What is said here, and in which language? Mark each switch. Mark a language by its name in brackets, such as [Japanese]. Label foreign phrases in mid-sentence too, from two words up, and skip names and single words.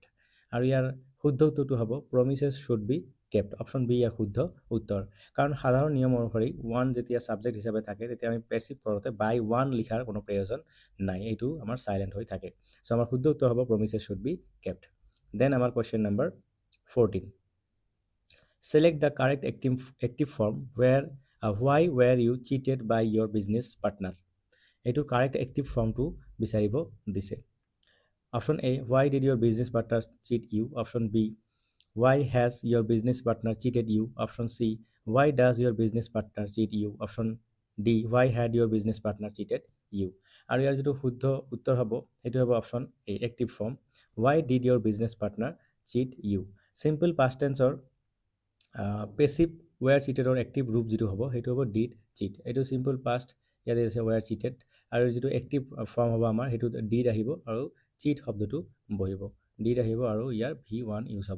[Assamese] আৰু ইয়াৰ শুদ্ধ উত্তৰটো হ'ব [English] promises should be kept. [Assamese] অপশ্যন বি ইয়াৰ শুদ্ধ উত্তৰ। কাৰণ সাধাৰণ নিয়ম অনুসৰি ওৱান যেতিয়া ছাবজেক্ট হিচাপে থাকে তেতিয়া আমি পেচিভ কৰোঁতে [English] by one [Assamese] লিখাৰ কোনো প্ৰয়োজন নাই, এইটো আমাৰ চাইলেণ্ট হৈ থাকে। চ' আমাৰ শুদ্ধ উত্তৰ হ'ব [English] promises should be kept. [Assamese] দেন আমাৰ [English] question number [Assamese] 14. [English] Select the correct active form where why were you cheated by your business partner. [Assamese] এইটো [English] correct active formটো [Assamese] বিচাৰিব দিছে। [English] option A why did your business partner cheat you, option B why has your business partner cheated you, option C why does your business partner cheat you, option D why had your business partner cheated you। [Assamese] আৰু ইয়াৰ যিটো শুদ্ধ উত্তৰ হ'ব সেইটো হ'ব [English] option A active form why did your business partner cheat you। simple past tenseৰ passive were cheatedৰ active [Assamese] ৰূপ যিটো হ'ব সেইটো হ'ব [English] did cheat. [Assamese] এইটো [English] simple past, [Assamese] ইয়াতে আছে [English] were cheated. [Assamese] আৰু যিটো [English] active form [Assamese] হ'ব আমাৰ সেইটো ডিড আহিব আৰু চিট শব্দটো বহিব, ডিড আহিব আৰু ইয়াৰ V1 ইউজ হ'ব।